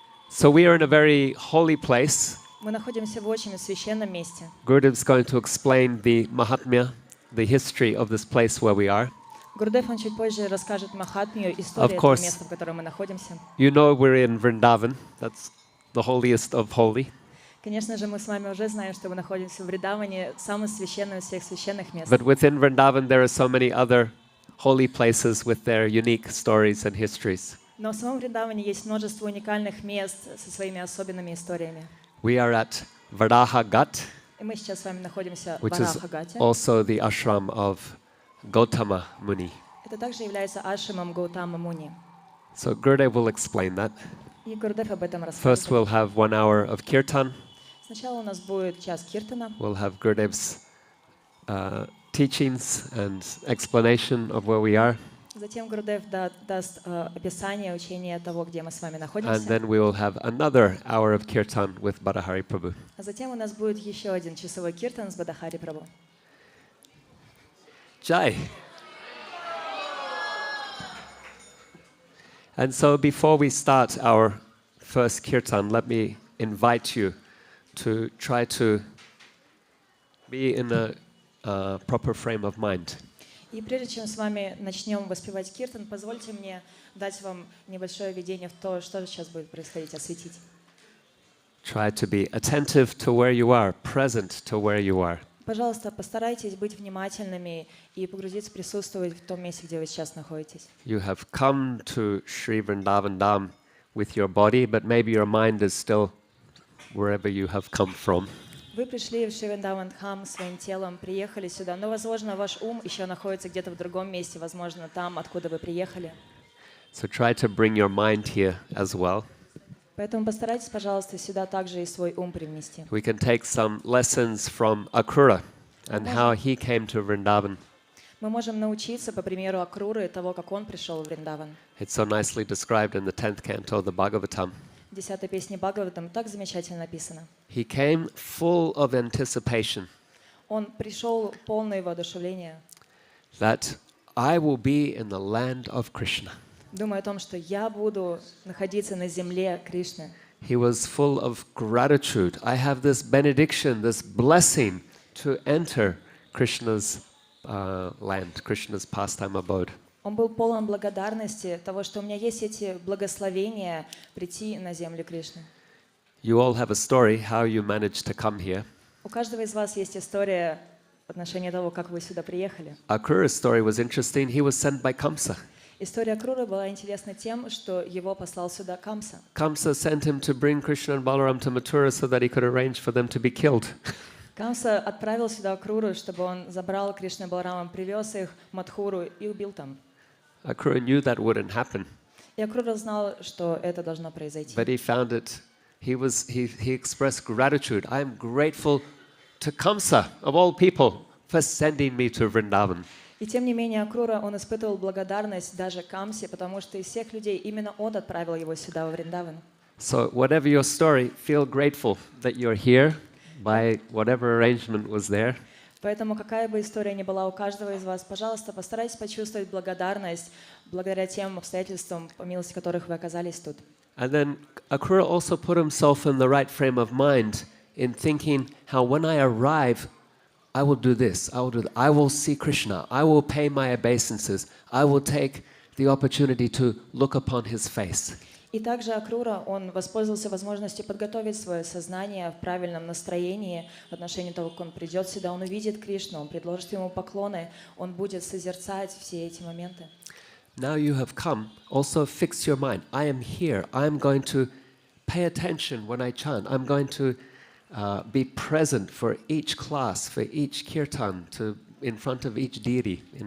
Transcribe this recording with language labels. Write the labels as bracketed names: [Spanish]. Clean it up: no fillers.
[English] So we are in a very holy place. [Russian] Мы находимся в очень священном месте. [English] Gurudev's going to explain the Mahatmya, the history of this place where we are. [Russian] Гурудев, он чуть позже расскажет Махатмию, историю этого места, в котором мы находимся. [English] You know we're in Vrindavan. That's the holiest of holy. [Russian] Конечно же, мы с вами уже знаем, что мы находимся в Вриндаване, самом священном из всех священных мест. [English] But within Vrindavan there are so many other holy places with their unique stories and histories. [Russian] Но в самом Вриндаване есть множество уникальных мест со своими особенными историями. [English] We are at Varaha Ghat, [Russian] И мы сейчас с вами находимся в [English] which is [Russian] Вараха Гате. [English] also the ashram of Gautama Muni. [Russian] Это также является ашрамом Гаутама Муни. [English] So Gurudev will explain that. [Russian] И Гурудев об этом [English] First [Russian] расскажет. [English] we'll have 1 hour of kirtan. [Russian] Сначала у нас будет час киртана. [English] We'll have Gurudev's teachings and explanation of where we are. [Russian] Затем Гурудев даст описание, учение того, где мы с вами [English] And [Russian] находимся. [English] then we will have another hour of kirtan with Badahari Prabhu. [Russian] А затем у нас будет еще один часовой киртан с Бадахари Прабху. [Hindi] Jai. [English] And so before we start our first kirtan, let me invite you to try to be in a proper frame of mind. [Russian] И прежде чем с вами начнем воспевать киртан, позвольте мне дать вам небольшое видение в то, что сейчас будет происходить, осветить. [English] Try to be attentive to where you are, present to where you are. [Russian] Пожалуйста, постарайтесь быть внимательными и погрузиться, присутствовать в том месте, где вы сейчас находитесь. [English] You have come to Sri Vrindavan Dham with your body, but maybe your mind is still wherever you have come from. [Russian] Вы пришли в Шри Вриндаван Dham своим телом, приехали сюда, но, возможно, ваш ум еще находится где-то в другом месте, возможно, там, откуда вы приехали. [English] So try to bring your mind here as well. [Russian] Поэтому постарайтесь, пожалуйста, сюда также и свой ум привнести. [English] We can take some lessons from Akrura and how he came to Vrindavan. [Russian] Мы можем научиться, по примеру Акруры, того, как он пришел в Вриндаван. [English] It's so nicely described in the 10th canto of the Bhagavatam. [Russian] В 10-й песне Бхагаватам так замечательно написано. [English] He came full of anticipation [Russian] Он пришел полное воодушевление, [English] that I will be in the land of Krishna. [Russian] думая о том, что я буду находиться на земле Кришны. [English] He was full of gratitude. I have this benediction, this blessing to enter Krishna's land, Krishna's pastime abode. [Russian] Он был полон благодарности того, что у меня есть эти благословения прийти на землю Кришны. [English] You all have a story how you managed to come here. [Russian] У каждого из вас есть история в отношении того, как вы сюда приехали. [English] Akrura's story was interesting. He was sent by Kamsa. [Russian] История Акруры была интересна тем, что его послал сюда Камса. [English] Kamsa sent him to bring Krishna and Balaram to Mathura so that he could arrange for them to be killed. [Russian] Камса отправил сюда Акруру, чтобы он забрал Кришну и Баларамам, привез их в Мадхуру и убил там. [English] Akrura knew that wouldn't happen, [Russian] И Акрура знал, что это должно произойти. [English] but he found it he expressed gratitude. I am grateful to Kamsa, of all people, for sending me to Vrindavan. [Russian] И тем не менее Акрура, он испытывал благодарность даже Камсе, потому что из всех людей именно он отправил его сюда, во Вриндаван. [English] So whatever your story, feel grateful that you're here by whatever arrangement was there. [Russian] Поэтому какая бы история ни была у каждого из вас, пожалуйста, постарайтесь почувствовать благодарность благодаря тем обстоятельствам, по милости которых вы оказались тут. [English] And then Akrura also put himself in the right frame of mind in thinking how when I arrive, I will do this, I will do that. I will see Krishna, I will pay my obeisances, I will take the opportunity to look upon his face. [Russian] И также Акрура, он воспользовался возможностью подготовить свое сознание в правильном настроении в отношении того, как он придет сюда, он увидит Кришну, он предложит ему поклоны, он будет созерцать все эти моменты. [English] Now you have come, also fix your mind. I am here. I am going to pay attention when I chant. I'm going to be present for each class, for each kirtan, in front of each deity.